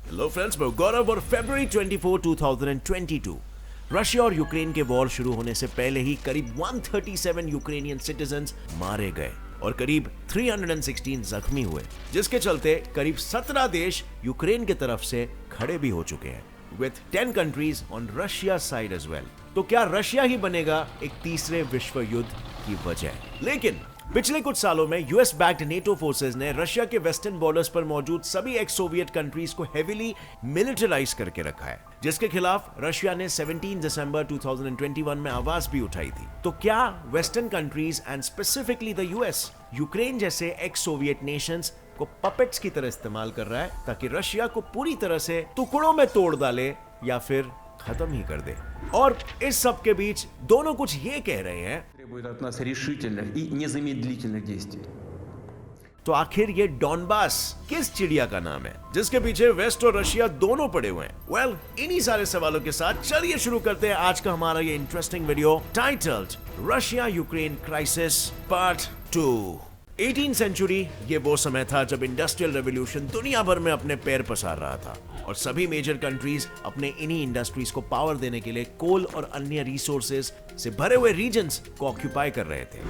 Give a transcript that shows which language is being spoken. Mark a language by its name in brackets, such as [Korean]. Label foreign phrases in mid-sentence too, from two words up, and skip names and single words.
[English] Hello friends, [Hindi] मैं गौरव और फरवरी 24, 2022 रशिया और यूक्रेन के वॉर शुरू होने से पहले ही करीब 137 [English] Ukrainian citizens [Hindi] मारे गए और करीब 316 जख्मी हुए, जिसके चलते करीब 17 देश यूक्रेन की तरफ से खड़े भी हो चुके हैं, [English] with 10 countries on Russia side as well। [Hindi] तो क्या रशिया ही बनेगा एक तीसरे विश्व युद्ध की वजह? लेकिन पिछले कुछ सालों में [English] US backed NATO forces [Hindi] ने रशिया के [English] western borders [Hindi] पर मौजूद सभी [English] ex Soviet countries [Hindi] को [English] heavily militarize [Hindi] करके रखा है, जिसके खिलाफ रशिया ने 17 दिसंबर 2021 में आवाज भी उठाई थी। तो क्या [English] western countries and specifically the US [Hindi] यूक्रेन जैसे [English] ex Soviet nations [Hindi] को पपेट्स की तरह इस्तेमाल कर रहा है ताकि रशिया को पूरी तरह से टुकड़ों में तोड़ डाले या फिर खत्म ही कर दे? और इस सब के बीच दोनों कुछ ये कह रहे हैं, [Russian] требует от нас решительных и незамедлительных действий। [Hindi] तो आखिर ये डॉनबास किस चिड़िया का नाम है जिसके पीछे वेस्ट और रशिया दोनों पड़े हुए हैं? वेल, इन्हीं सारे सवालों के साथ चलिए शुरू करते हैं आज का हमारा ये [English] interesting video titled Russia Ukraine Crisis Part 2. 18th century [Hindi] ये वो समय था जब [English] industrial revolution [Hindi] दुनिया भर में अपने पैर पसार रहा था और सभी [English] major countries [Hindi] अपने इन्हीं इंडस्ट्रीज को पावर देने के लिए कोल और अन्य रिसोर्सेज से भरे हुए रीजन्स को ऑक्यूपाई कर रहे थे।